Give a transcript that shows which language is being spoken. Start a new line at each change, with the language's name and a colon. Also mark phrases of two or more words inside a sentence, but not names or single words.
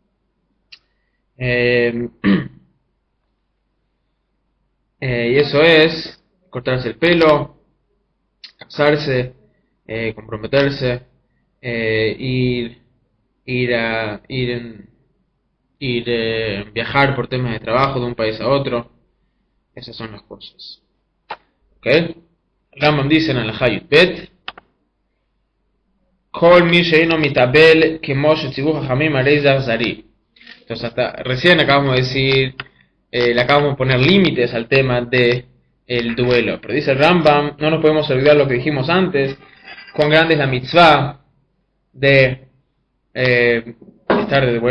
Spanish: Y eso es cortarse el pelo, casarse, comprometerse, viajar por temas de trabajo de un país a otro. Esas son las cosas. ¿Ok?
Hebrew: Rambam
Spanish: dice en la
Hebrew: Hayut Bet, כל מי שאינו מתאבל כמו שציוו חכמים הרי אכזרי.
Spanish: Entonces, recién acabamos de decir, le acabamos de poner límites al tema de el duelo. Pero dice el Rambam, no nos podemos olvidar lo que dijimos antes, cuán grande es la mitzvah de estar de duelo.